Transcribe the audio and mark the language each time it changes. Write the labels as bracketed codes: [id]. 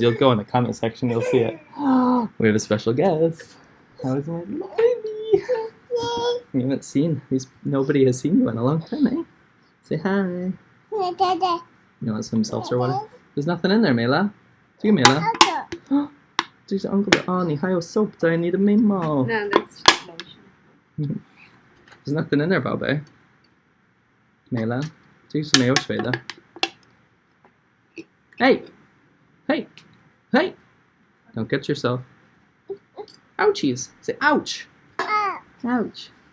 [en] You'll go in the comment section, you'll see it. We have a special guest. How is my little baby? We haven't seen nobody has seen you in a long time, eh? Say hi. You want some seltzer water? There's nothing in there, Mela. [tl] Sige, Mela. [zh] 这是 [en] uncle [zh] 的哦，你还有 [en] soap [zh] 在你的眉毛。 [en] No, that's just lotion. There's nothing in there, [zh] 宝贝。 Mela. 这个是没有水的。 [en] Hey! Hey! Hey! Don't get yourself. Ouchies! Say ouch! Ouch!